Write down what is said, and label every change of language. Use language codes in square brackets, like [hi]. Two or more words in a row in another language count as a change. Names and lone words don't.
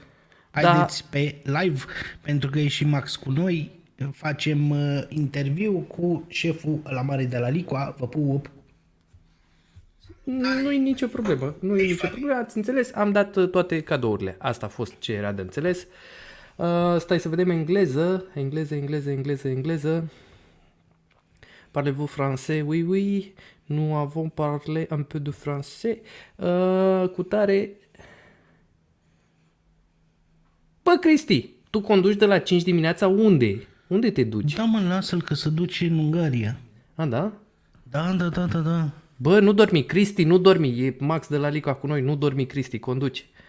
[ro] Haideți pe live, pentru că e și Max cu noi, facem interviu cu șeful la mare de la Liqua, vă pup. Nu e nicio problemă, ați înțeles? Am dat toate cadourile, asta a fost ce era de înțeles. Stai să vedem engleză. [fr] Parlez-vous français? Oui, oui. Nous avons parlé un peu de français. [ro] Cu tare... Bă, Cristi, tu conduci de la 5 dimineața unde? Unde te duci? Da, mă, lasă-l că se duce în Ungaria. A, da? Da. Bă, nu dormi, Cristi, nu dormi. E Max de la Liqua cu noi, nu dormi, Cristi, conduci.